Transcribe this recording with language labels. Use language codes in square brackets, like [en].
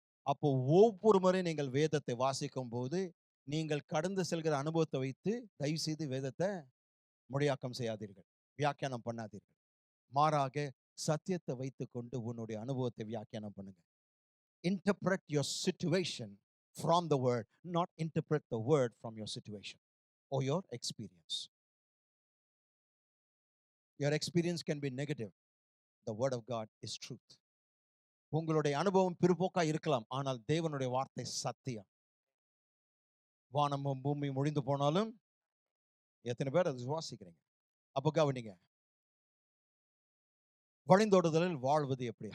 [ta] அப்போ ஒவ்வொரு முறை நீங்கள் வேதத்தை வாசிக்கும் போது நீங்கள் கடந்து செல்கிற அனுபவத்தை வைத்து தயவு செய்து வேதத்தை மொழியாக்கம் செய்யாதீர்கள், வியாக்கியானம் பண்ணாதீர்கள். மாறாக சத்தியத்தை வைத்துக்கொண்டு உன்னுடைய அனுபவத்தை வியாக்கியானம் பண்ணுங்க. [en] Interpret your situation from the word, not interpret the word from your situation or your experience. Your experience can be negative. The word of God is truth. [ta] உங்களுடைய அனுபவம் பிற்போக்கா இருக்கலாம், ஆனால் தேவனுடைய வார்த்தை சத்தியம். வானமும் பூமியும் ஒழிந்து போனாலும் எத்தனை பேர் அதை சுவாசிக்கிறீங்க? அப்போ கவனிங்க, வழிந்தோடுதலில் வாழ்வது எப்படி?